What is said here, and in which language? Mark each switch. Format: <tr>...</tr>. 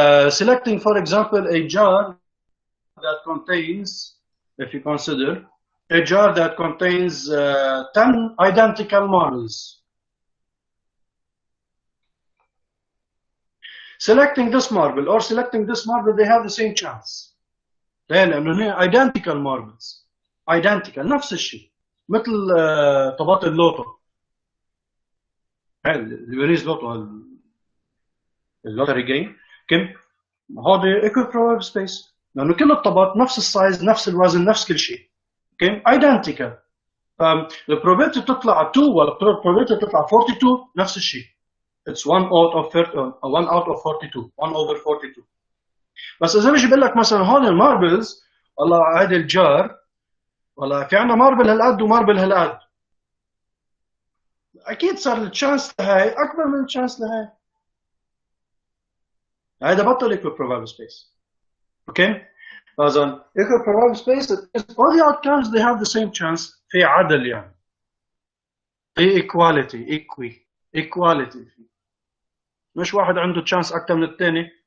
<en>Selecting for example a jar that contains, if you consider a jar that contains 10 identical marbles. Selecting this marble or selecting this marble, they have the same chance.</en> <ar>لأنه هي</ar> <en>identical marbles.</en> <ar>Identical نفس الشيء. مثل طبات اللوتو. الفينيز لوتو اللوتري جيم. كم؟ هذا equiprobable space. لأنه كل الطبات نفس السايز، نفس الوزن، نفس كل شيء. كم؟ identical. البروبابيلتي تطلع 2 والبروبابيلتي تطلع 42 نفس الشيء.</ar> <en>It's 1 out of 42. 1 over 42.</en> <ar>بس إذا بيجي بقول لك مثلا هون الماربلز، والله هذا الجار، والله في عندنا ماربل هالقد وماربل هالقد. أكيد صار التشانس لهي أكبر من التشانس لهي. هذا بطل</ar> <en>equiprobable space. Okay? فإذا equiprobable space is all the outcomes they have the same chance.</en> <ar>في عدل يعني. في equality.</ar> <en>equality.</en> <ar>مش واحد عنده تشانس أكثر من الثاني.</ar>